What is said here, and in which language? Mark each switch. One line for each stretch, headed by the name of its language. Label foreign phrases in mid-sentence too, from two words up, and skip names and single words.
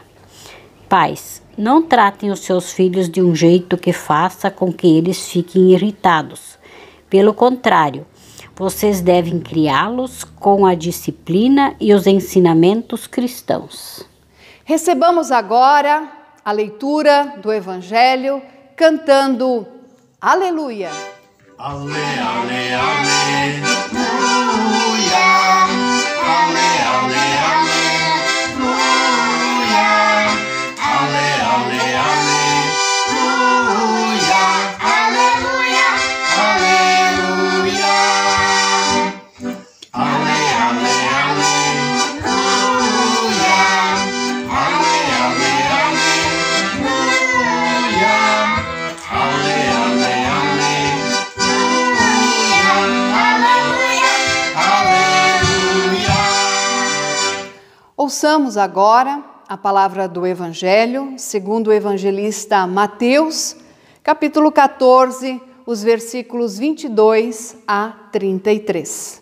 Portuguese: Pais, não tratem os seus filhos de um jeito que faça com que eles fiquem irritados. Pelo contrário, vocês devem criá-los com a disciplina e os ensinamentos cristãos. Recebamos agora a leitura do Evangelho cantando Aleluia. Ale, ale, aleluia. Ale, ale, aleluia. Ale, ale, aleluia. Aleluia. Aleluia. Ale, ale, aleluia. Ale, ale, aleluia. Ale, ale, Ouçamos agora a palavra do Evangelho, segundo o evangelista Mateus, capítulo 14, os versículos 22 a 33.